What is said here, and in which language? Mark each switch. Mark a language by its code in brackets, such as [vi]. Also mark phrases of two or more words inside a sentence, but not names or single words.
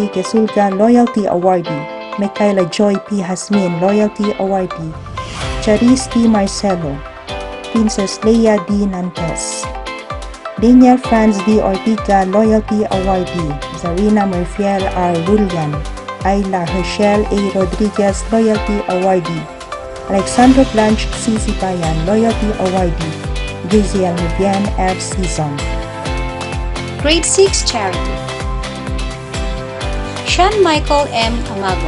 [en] Quesulga, Loyalty Awardee. Michaela Joy P. Hasmin, Loyalty Awardee. Charis T. Marcelo. Princess Leia D. Nantes. Daniel Franz D. Ortiga, Loyalty Awardee. Zarina Murfiel R. Rulian. Ayla Herschel A. Rodriguez, Loyalty Awardee. Alexandro Blanche C. Sibayan, Loyalty Awardee. Giziel Vivian F. Season. Grade 6 Charity. Sean Michael M. Amago.